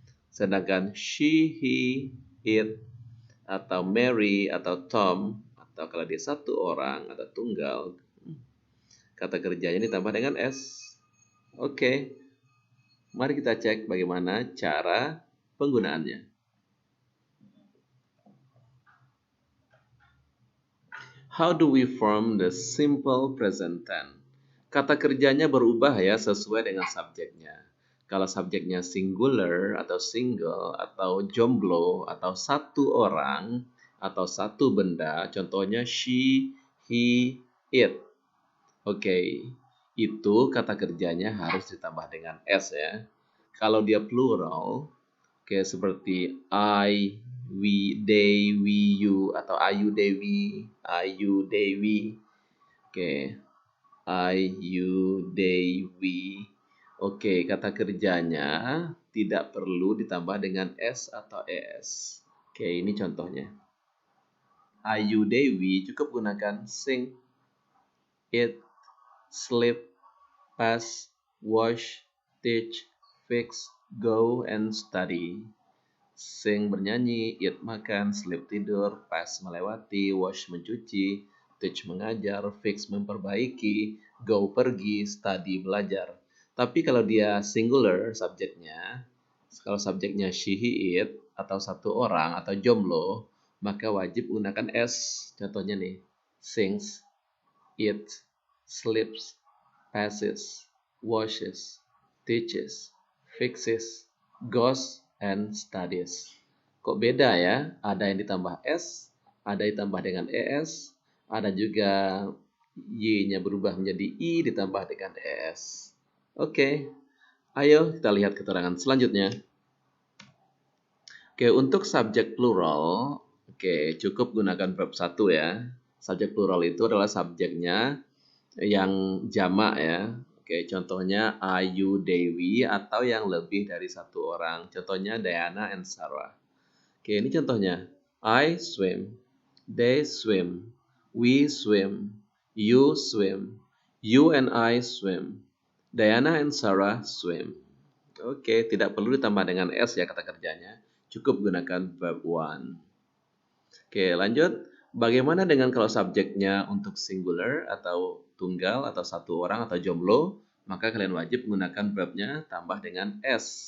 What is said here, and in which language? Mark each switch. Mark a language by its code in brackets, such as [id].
[id] Sedangkan she, he, it, atau Mary, atau Tom, atau kalau dia satu orang atau tunggal, kata kerjanya ditambah dengan S. Oke, mari kita cek bagaimana cara penggunaannya. [en] How do we form the simple present tense? [id] Kata kerjanya berubah ya sesuai dengan subjeknya. Kalau subjeknya singular atau single atau jomblo atau satu orang atau satu benda, contohnya she, he, it. Oke, itu kata kerjanya harus ditambah dengan S ya. Kalau dia plural, oke, seperti I, we, they, we, you, atau I, you, they, we, I, you, they, we. Oke, I, you, they, we. Oke, kata kerjanya tidak perlu ditambah dengan S atau ES. Oke, ini contohnya. I, you, they, we cukup gunakan sing, eat, sleep, pass, wash, teach, fix, go, and study. Sing bernyanyi, eat makan, sleep tidur, pass melewati, wash mencuci, teach mengajar, fix memperbaiki, go pergi, study belajar. Tapi kalau dia singular subjeknya, kalau subjeknya she, he, it, atau satu orang atau jomblo, maka wajib menggunakan S. Contohnya nih, sings, eats, sleeps, passes, washes, teaches, fixes, goes, and studies. Kok beda ya? Ada yang ditambah S, ada yang ditambah dengan ES, ada juga Y-nya berubah menjadi I ditambah dengan ES. Oke, ayo kita lihat keterangan selanjutnya. Oke, untuk subjek plural, oke, cukup gunakan verb 1 ya. Subjek plural itu adalah subjeknya yang jamak ya. Oke, contohnya Ayu Dewi atau yang lebih dari satu orang. Contohnya Diana and Sarah. Oke, ini contohnya. [en] I swim, they swim, we swim, you swim, you and I swim, Diana and Sarah swim. [id] Oke, tidak perlu ditambah dengan S ya kata kerjanya. Cukup gunakan verb one. Oke, lanjut. Bagaimana dengan kalau subjeknya untuk singular atau tunggal atau satu orang atau jomblo? Maka kalian wajib menggunakan verbnya tambah dengan S.